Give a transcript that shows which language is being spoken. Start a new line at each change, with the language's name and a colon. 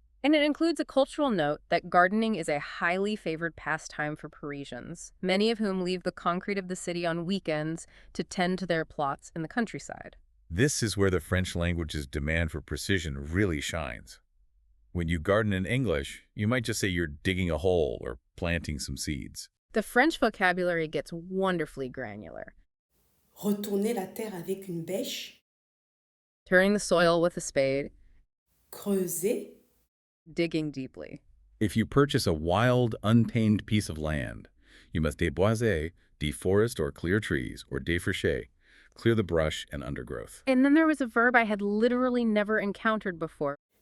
English: And it includes a cultural note that gardening is a highly favored pastime for Parisians, many of whom leave the concrete of the city on weekends to tend to their plots in the countryside. This is where the French language's demand for precision really shines. When you garden in English, you might just say you're digging a hole or planting some seeds. The French vocabulary gets wonderfully granular.
French: Retourner la terre avec une bêche.
English: Turning the soil with a spade,
French: Creuser.
English: digging deeply. If you purchase a wild, untamed piece of land, you must déboiser, deforest or clear trees, or défricher, clear the brush and undergrowth. And then there was a verb I had literally never encountered before.